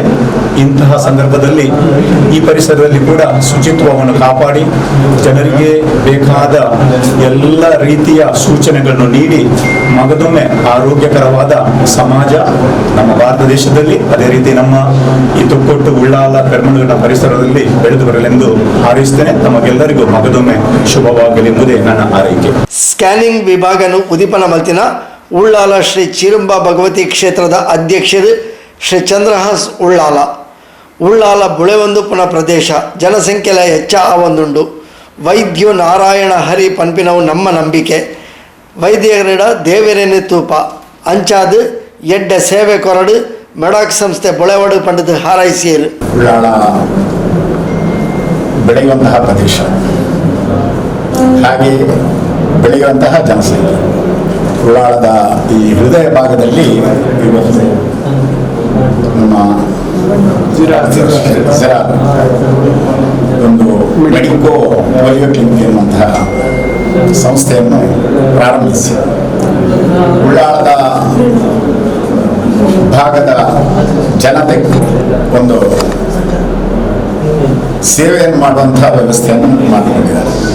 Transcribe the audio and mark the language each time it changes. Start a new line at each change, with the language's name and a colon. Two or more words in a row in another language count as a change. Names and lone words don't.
Kannada: ಇಂತಹ ಸಂದರ್ಭದಲ್ಲಿ ಈ ಪರಿಸರದಲ್ಲಿ ಕೂಡ ಶುಚಿತ್ವವನ್ನು ಕಾಪಾಡಿ ಜನರಿಗೆ ಬೇಕಾದ ಎಲ್ಲ ರೀತಿಯ ಸೂಚನೆಗಳನ್ನು ನೀಡಿ ಮಗದೊಮ್ಮೆ ಆರೋಗ್ಯಕರವಾದ ಸಮಾಜ ನಮ್ಮ ಭಾರತ ದೇಶದಲ್ಲಿ, ಅದೇ ರೀತಿ ನಮ್ಮ ಈ ತೊಕ್ಕೊಟ್ಟು ಉಳ್ಳಾಲ ಪೆರ್ಮನೂರಿನ ಪರಿಸರದಲ್ಲಿ ಬೆಳೆದು ಬರಲೆಂದು ಹಾರೈಸ್ತೇನೆ. ತಮಗೆಲ್ಲರಿಗೂ ಮಗದೊಮ್ಮೆ ಶುಭವಾಗಲೆಂಬುದೇ ನನ್ನ ಹಾರೈಕೆ.
Tulu: ಸ್ಕ್ಯಾನಿಂಗ್ ವಿಭಾಗನು ಉದಿಪನ ಮಲ್ತಿನ ಉಳ್ಳಾಲ ಶ್ರೀ ಚಿರುಂಬ ಭಗವತಿ ಕ್ಷೇತ್ರದ ಅಧ್ಯಕ್ಷರು ಶ್ರೀ ಚಂದ್ರಹಾಸ್ ಉಳ್ಳಾಲ ಬುಳೆವೊಂದು ಪುನಃ ಪ್ರದೇಶ ಜನಸಂಖ್ಯೆಲ ಹೆಚ್ಚ ಆವೊಂದುಂಡು. ವೈದ್ಯು ನಾರಾಯಣ ಹರಿ ಪನ್ಪಿನವು ನಮ್ಮ ನಂಬಿಕೆ. ವೈದ್ಯರ ದೇವರೇನು ತೂಪ ಅಂಚಾದು ಎಡ್ಡ ಸೇವೆ ಕೊರಡು ಮೆಡಾಕ್ ಸಂಸ್ಥೆ ಬುಳೆವಡು ಪಂಡದು ಹಾರೈಸಿಯರು.
Kannada: ಉಳ್ಳಾಳ ಬೆಳೆಯುವಂತಹ ಪ್ರದೇಶ, ಹಾಗೆ ಬೆಳೆಯುವಂತಹ ಜನಸಂಖ್ಯೆ. ಉಳ್ಳಾಳದ ಈ ಹೃದಯ ಭಾಗದಲ್ಲಿ ಇವತ್ತು ನಮ್ಮ ಜಿರಾಲ್ ಒಂದು ಮೆಡಿಕೋ ಪಾಲಿಕ್ಲಿನಿಕ್ ಎನ್ನುವಂತಹ ಸಂಸ್ಥೆಯನ್ನು ಪ್ರಾರಂಭಿಸಿ ಉಳ್ಳಾಳದ ಭಾಗದ ಜನತೆಗೆ ಒಂದು ಸೇವೆಯನ್ನು ಮಾಡುವಂತಹ ವ್ಯವಸ್ಥೆಯನ್ನು ಮಾಡಿಕೊಂಡಿದ್ದಾರೆ.